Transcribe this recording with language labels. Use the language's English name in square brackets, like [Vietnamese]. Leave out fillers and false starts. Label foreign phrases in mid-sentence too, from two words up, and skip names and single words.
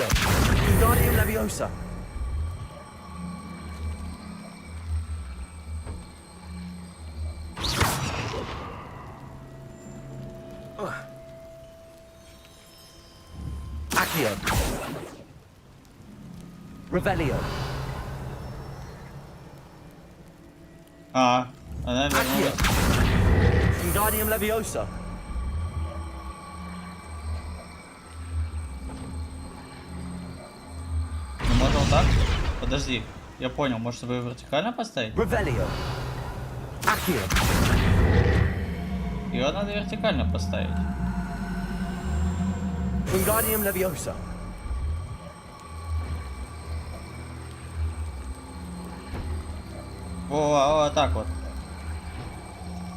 [Russian] Wingardium Leviosa. Accio. Revelio. Она вернулась. Wingardium Leviosa. Ну, можно вот так? Подожди, я понял, может вы вертикально поставить? Revelio. Accio. Ее надо вертикально поставить. Wingardium Leviosa. Вот так вот.